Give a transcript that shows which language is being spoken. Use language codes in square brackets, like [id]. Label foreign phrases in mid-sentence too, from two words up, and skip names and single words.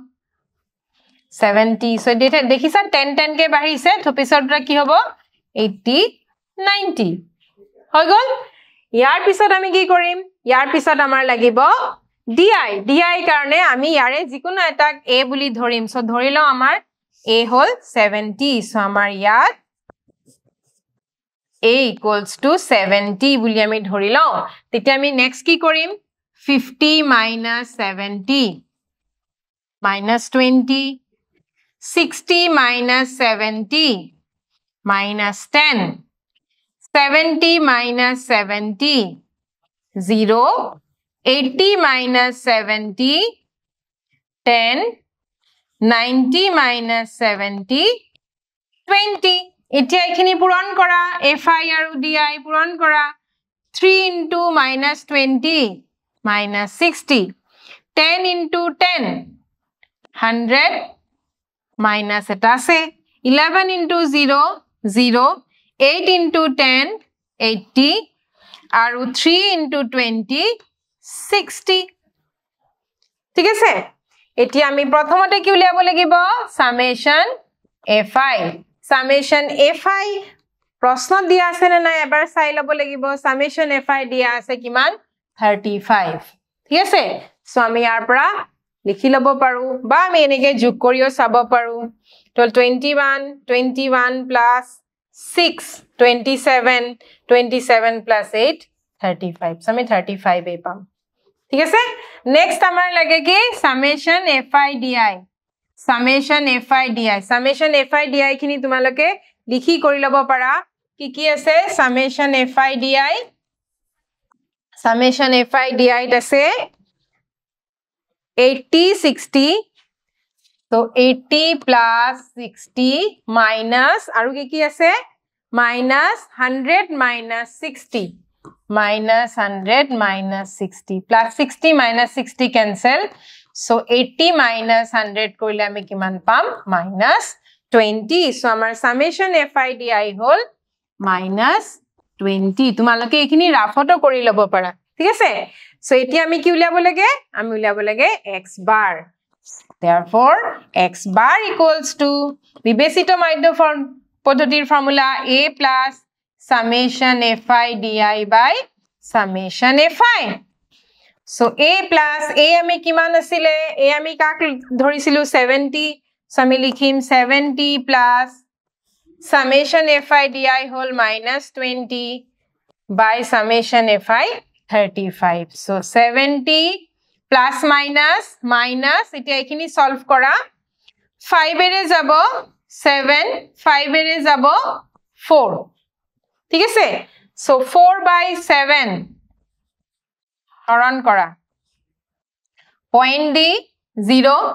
[as] 70 so দেখিছা 10 10 কে বাঢ়িছে তো পিছৰটা কি হ'ব 80 90 হৈ গল ইয়াৰ পিছত আমি কি কৰিম ইয়াৰ পিছত আমাৰ লাগিব di কাৰণে আমি ইয়াৰে যিকোনো এটাক a বুলি ধৰিম সো ধৰিলো আমাৰ a হল 70 সো আমাৰ ইয়াত [en] a equals to [as] 70 বুলি আমি ধৰিলো তেতিয়া আমি নেক্সট কি কৰিম [en] 50 minus 70 minus 20 60 minus 70 minus 10 70 minus 70 0 80 minus 70 10 90 minus 70 20 [as] এতিয়া এখিনি পূৰণ কৰা fi আৰু di পূৰণ কৰা [en] 3 into minus 20 minus 60 10 into 10 100 minus [as] এটা আছে [en] 11 into 0 0 8 into 10 80 [as] আৰু 3 into 20 60 ঠিক আছে এতিয়া আমি প্ৰথমতে কি উলিয়াব লাগিব [en] summation fi summation fi [as] প্ৰশ্ন দিয়া আছে না নাই এবাৰ চাই লব লাগিব [en] summation fi [as] দিয়া আছে কিমান 35 ঠিক আছে সো আমি ইয়াৰ পৰা লিখি লব পাৰো বা আমি এনেকে যোগ কৰিও চাব পাৰো তো [en] 21 21 plus 6 27 27 plus 8 35 so [as] আমি 35 এ পাম ঠিক আছে নেক্সট আমাৰ লাগে কি [en] summation fi di summation fi di summation fi di [as] খিনি তোমালোকে লিখি কৰি লব পাৰা কি আছে [en] summation fi di আছে 80 60 so 80 plus 60 minus [as] আৰু কি আছে [en] minus 100 minus 60 minus 100 minus 60 plus 60 minus 60 cancel so 80 minus 100 [as] কৰিলে আমি কিমান পাম [en] minus [as] 20 so আমাৰ [en] summation fi di [as] হল minus 20 তোমালোকে এখিনি ৰাফটো কৰি লব পাৰা ঠিক আছে so এতিয়া আমি কি উলিয়াব লাগে আমি উলিয়াব লাগে [en] x bar therefore x bar equals to [as] বিবেচিত মাধ্য পদ্ধতিৰ ফৰ্মুলা [en] a plus summation fi di by summation fi so a plus a [as] আমি কিমান আছিলে a আমি কাক ধৰিছিলো 70 so আমি লিখিম [en] 70 plus summation fi di [as] হল [en] minus 20 by summation fi 35 so 70 plus minus minus [as] এতিয়া এখিনি সলভ কৰা 5 এৰে যাব 7 5 এৰে যাব 4 ঠিক আছে [en] so 4 by 7 [as] হৰণ কৰা পইণ্ট দি 0